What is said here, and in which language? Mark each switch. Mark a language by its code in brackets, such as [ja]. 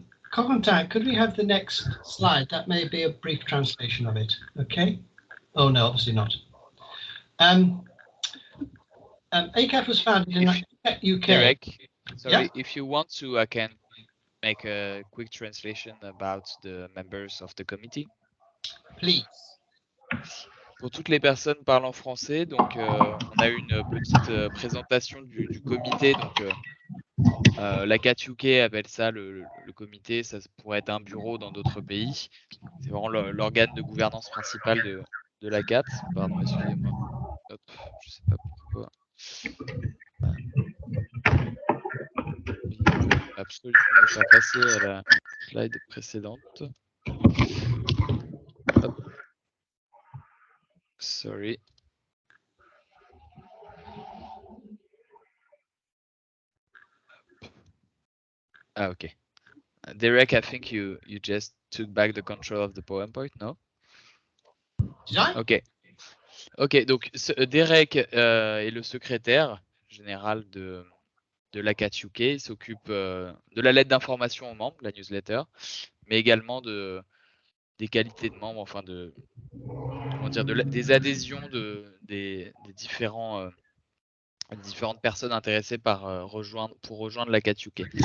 [en] Corentin, could we have the next slide? That may be a brief translation of it, okay? Oh, no, obviously not. ACAT was founded in UK. Derek, sorry, Yeah? if you want to, I can make a quick translation about the members of the committee. Please. [fr] Pour toutes les personnes parlant français, donc on a une petite présentation du comité. Donc l'ACAT UK appelle ça le comité. Ça pourrait être un bureau dans d'autres pays. C'est vraiment l'organe de gouvernance principal de l'ACAT. Pardon, excusez-moi. Hop, je sais pas pourquoi. Il veut absolument ne pas passer à la slide précédente. Hop. [en] Sorry. Ah, okay. Derek, I think you just took back the control of the PowerPoint, no? Ok. [fr] Ok, donc Derek est le secrétaire général de l'ACAT UK. Il s'occupe de la lettre d'information aux membres, la newsletter, mais également des qualités de membres, enfin des adhésions des différentes personnes intéressées pour rejoindre l'ACAT UK.